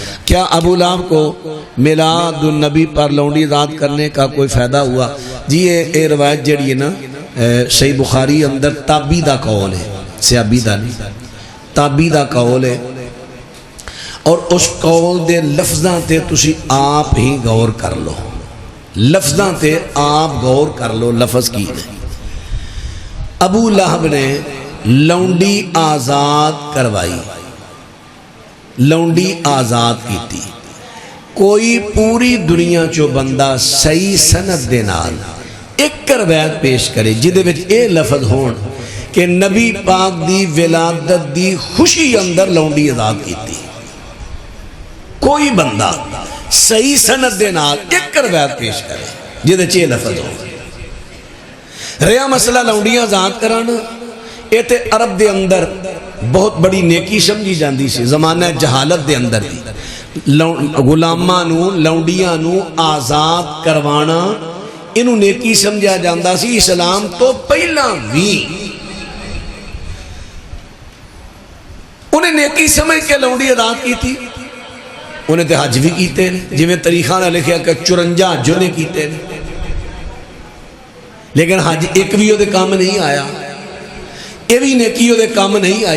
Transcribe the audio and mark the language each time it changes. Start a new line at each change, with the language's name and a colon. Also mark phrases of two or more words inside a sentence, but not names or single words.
Urdu: کیا ابو لہب کو میلاد النبی پر لونڈی آزاد کرنے کا کوئی فائدہ ہوا؟
Punjabi: جی یہ روایت جڑی ہے نا صحیح بخاری اندر تابی دا قول ہے, صحابی دا نہیں, تابی دا قول ہے, اور اس قول دے لفظاں تے تسی آپ ہی غور کر لو, لفظاں تے آپ غور کر لو لفظ کی نے. ابو لہب نے لونڈی آزاد کروائی, لونڈی آزاد کیتی. کوئی پوری دنیا چو بندہ صحیح سند دے نال ایک روایت پیش کرے جدے وچ اے لفظ ہون کہ نبی پاک دی ولادت دی خوشی اندر لونڈی آزاد کیتی. کوئی بندہ صحیح سند دے نال ایک روایت پیش کرے جدے چے لفظ ہون. رہا مسئلہ لونڈیاں آزاد کرانا, یہ تے عرب دے اندر بہت بڑی نیکی سمجھی جاندی سی زمانہ جہالت دے اندر دی. غلاماں نو لونڈیاں نو آزاد کروانا انہوں نیکی سمجھا جاندہ سی. اسلام تو پہلا بھی انہیں نیکی سمجھ کے لونڈی آزاد کی تھی. انہیں تے حج بھی کیتے ہیں, جی میں طریقہ نہ لکھیا کہ 54 حج نے کیتے ہیں, لیکن حج ایک بھی دے کام نہیں آیا, یہ بھی نیکی دے کام نہیں آئی.